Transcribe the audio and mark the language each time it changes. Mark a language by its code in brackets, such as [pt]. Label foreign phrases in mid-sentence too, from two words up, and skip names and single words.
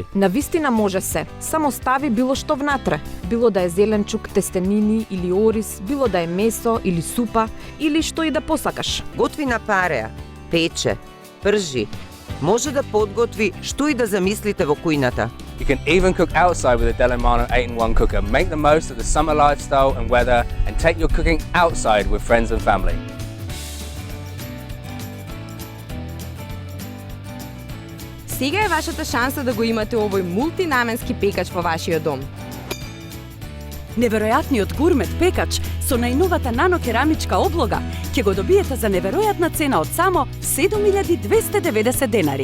[mk] Навистина може се. Само стави било што внатре. Било да е зеленчук, тестенини или ориз, било да е месо или супа, или што и да посакаш. Готви на пареа, пече, пржи. Може да подготви што и да замислите во кујната. [en] You can even cook outside with a Delimano 8-in-1 cooker. Make the most of the summer lifestyle and weather and take your cooking outside with friends and family. [mk] Сега е вашата шанса да го имате овој мултинаменски пекач во вашиот дом. Неверојатниот Гурмет пекач со најновата нанокерамичка облога ќе го добиете за неверојатна цена од само 7290 денари.